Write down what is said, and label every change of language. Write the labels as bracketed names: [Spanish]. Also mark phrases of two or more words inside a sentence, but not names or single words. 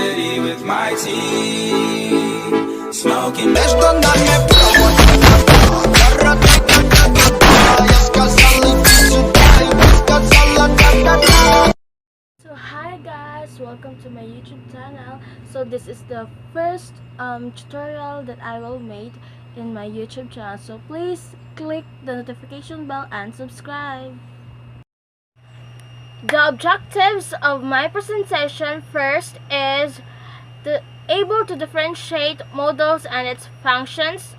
[English] tea with my tea. Smoking. [Spanish] Esto no me provoca. Agárrate que [Russian] я сказал иди сюда и ты сказала да-да-да. [English] So hi guys, welcome to my YouTube channel. So this is the first tutorial that I will make in my YouTube channel. So please click the notification bell and subscribe. The objectives of my presentation first is able to differentiate modals and its functions.